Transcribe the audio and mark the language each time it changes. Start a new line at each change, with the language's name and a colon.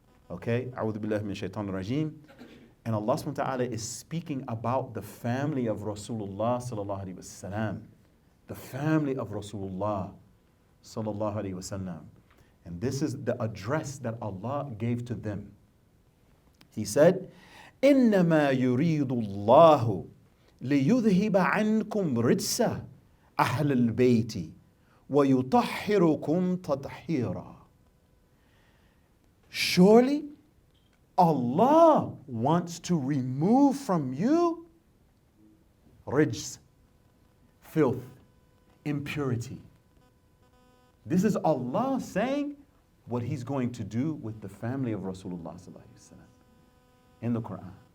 English: Okay? A'udhu billahi min shaitanir rajim. And Allah subhanahu wa ta'ala is speaking about the family of Rasulullah sallallahu alaihi wasallam. The family of Rasulullah sallallahu alaihi wasallam. And this is the address that Allah gave to them. He said,
Arabic: إِنَّمَا يُرِيدُ اللَّهُ لِيُذْهِبَ عَنْكُمْ رِجْسَ أَهْلَ الْبَيْتِ وَيُطَهِّرُكُمْ تَطْهِيرًا.
English: Surely Allah wants to remove from you rijs, filth, impurity. This is Allah saying what He's going to do with the family of Rasulullah sallallahu alaihi wasallam in the Quran.